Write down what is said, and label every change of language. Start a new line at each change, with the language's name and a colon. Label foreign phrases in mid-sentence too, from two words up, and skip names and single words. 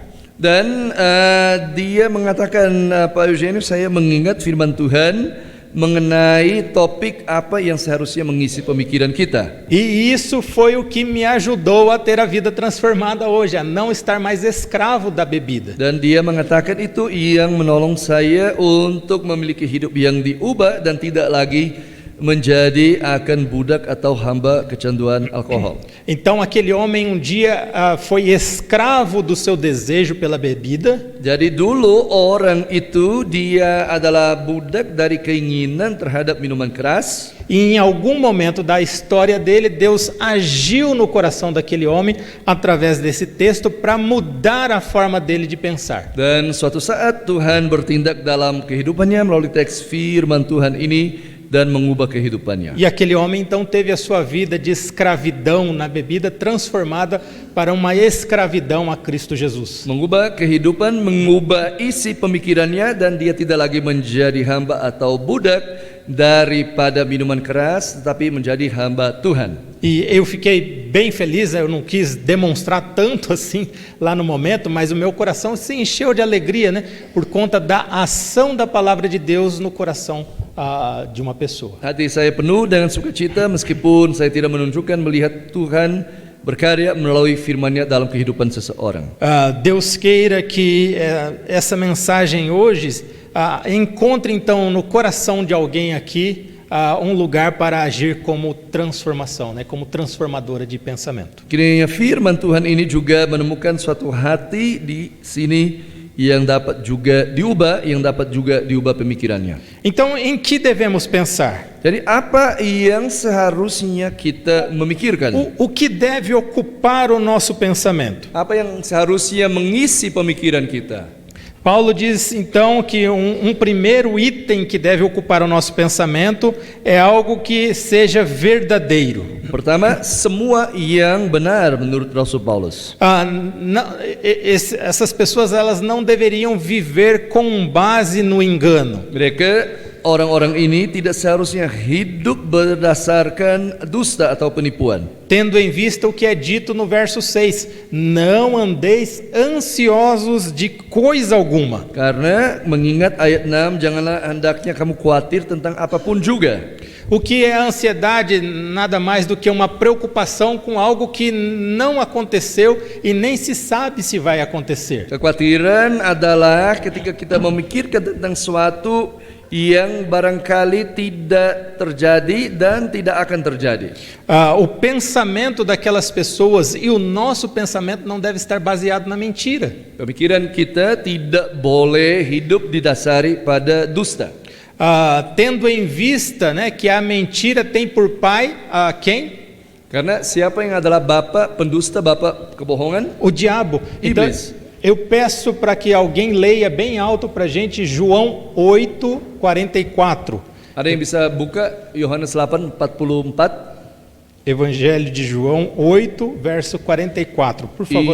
Indonesian: Dan dia mengatakan, Pak Eugenius, saya mengingat firman Tuhan mengenai topik apa yang seharusnya mengisi pemikiran kita.
Portuguese: E isso foi o que me ajudou a ter a vida transformada hoje, a não estar mais escravo da bebida.
Indonesian: Dan dia mengatakan itu yang menolong saya untuk memiliki hidup yang diubah dan tidak lagi menjadi akan budak atau hamba kecanduan alkohol.
Portuguese: Então aquele homem um dia foi escravo do seu desejo pela bebida.
Indonesian: Jadi dulu orang itu dia adalah budak dari keinginan terhadap minuman keras.
Portuguese: E em algum momento da história dele, Deus agiu no coração daquele homem através desse texto para mudar a forma dele de pensar.
Indonesian: Dan suatu saat Tuhan bertindak dalam kehidupannya melalui teks firman Tuhan ini dan mengubah kehidupannya.
Portuguese: E aquele homem então teve a sua vida de escravidão na bebida transformada para uma escravidão a Cristo Jesus.
Indonesian: Mengubah kehidupan, mengubah isi pemikirannya, dan dia tidak lagi menjadi hamba atau budak daripada minuman keras, tetapi menjadi hamba Tuhan.
Portuguese: E eu fiquei bem feliz, eu não quis demonstrar tanto assim lá no momento, mas o meu coração se encheu de alegria, né, por conta da ação da palavra de Deus no coração de uma pessoa.
Indonesian: Hati saya penuh dengan sukacita meskipun saya tidak menunjukkan melihat Tuhan berkarya melalui firman-Nya dalam kehidupan seseorang.
Portuguese: Deus queira que essa mensagem hoje encontre então no coração de alguém aqui um lugar para agir como transformação, né, como transformadora de pensamento.
Indonesian: Kiranya firman Tuhan ini juga menemukan suatu hati di sini yang dapat juga diubah, yang dapat juga diubah pemikirannya.
Portuguese: Então, em que devemos pensar?
Indonesian: Jadi apa yang seharusnya kita memikirkan?
Portuguese: O que deve ocupar o nosso pensamento?
Indonesian: Apa yang seharusnya mengisi pemikiran kita?
Portuguese: Paulo diz então que um primeiro item que deve ocupar o nosso pensamento é algo que seja verdadeiro.
Indonesian: Pertama, semua yang benar menurut Rasul Paulus.
Portuguese: Essas pessoas elas não deveriam viver com base no engano.
Indonesian: Mereka orang-orang ini tidak seharusnya hidup berdasarkan dusta atau penipuan.
Portuguese: Tendo em vista o que é dito no verso 6, não andeis ansiosos de coisa alguma.
Indonesian: Karena mengingat ayat 6, janganlah hendaknya kamu khawatir tentang apapun juga.
Portuguese: O que é a ansiedade? Nada mais do que uma preocupação com algo que não aconteceu e nem se sabe se vai acontecer.
Indonesian: Kekhawatiran adalah ketika kita memikirkan tentang suatu yang barangkali tidak terjadi dan tidak akan terjadi.
Portuguese: O pensamento daquelas pessoas e o nosso pensamento não deve estar baseado na mentira.
Indonesian: Pemikiran kita tidak boleh hidup didasari pada dusta.
Portuguese: Tendo em vista, né, que a mentira tem por pai quem?
Indonesian: Karena siapa yang adalah bapa pendusta, bapa kebohongan?
Portuguese: O diabo. Então, eu peço para que alguém leia bem alto para a gente João 8:44.
Indonesian: Ada yang bisa buka Yohanes 8:44?
Portuguese: Evangelho de João 8, verso 44, por favor.